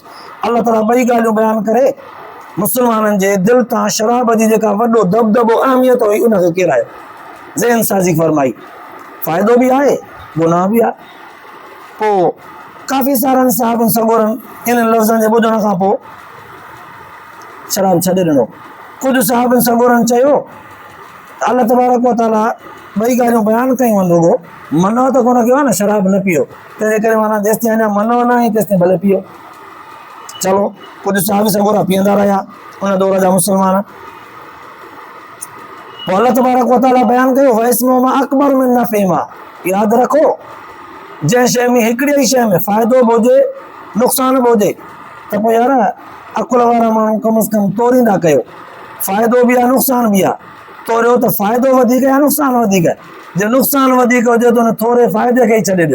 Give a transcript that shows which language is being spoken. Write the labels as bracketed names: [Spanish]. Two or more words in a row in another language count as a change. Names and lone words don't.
[Arabic] الله تعالى [Sindhi] ॿई ॻाल्हियूं बयानु करे मुस्लमाननि जे दिलि तां शराब जी जेका वॾो दबदबो अहमियत हुई उनखे किरायो, ज़हन साज़ी फरमाई। फ़ाइदो बि आहे, गुनाह बि आहे। पोइ काफ़ी सारनि साहिबनि सगोरनि इन लफ़्ज़नि जे ॿुधण खां पोइ शराब छॾे ॾिनो। कुझु साहिबनि सगोरनि चयो [Arabic] الله تبارك وتعالى [Sindhi] ॿई ॻाल्हियूं बयानु कयूं आहिनि, रुॻो मनो त कोन कयो आहे न शराब न पीओ, तंहिंजे करे माना जेसिताईं अञा मनो न आहे तेसिताईं भले पीओ। चलो कुझु साहिब सगोरा पीअंदा रहिया उन दौर जा मुस्लमान। पोइ [Arabic] الله تبارك وتعالى [Sindhi] बयानु कयो [Arabic] وإثمهما أكبر من نفعهما, [Sindhi] यादि रखो जंहिं शइ में हिकिड़ी ई शइ में फ़ाइदो बि हुजे नुक़सान बि हुजे त पोइ यार अकुल वारा माण्हू कम अज़ कम तोरींदा कयो, फ़ाइदो बि आहे नुक़सान बि आहे, तोरियो त फ़ाइदो वधीक या नुक़सान वधीक, जे नुक़सान वधीक हुजे त हुन थोरे फ़ाइदे खे ई छॾे ॾियो।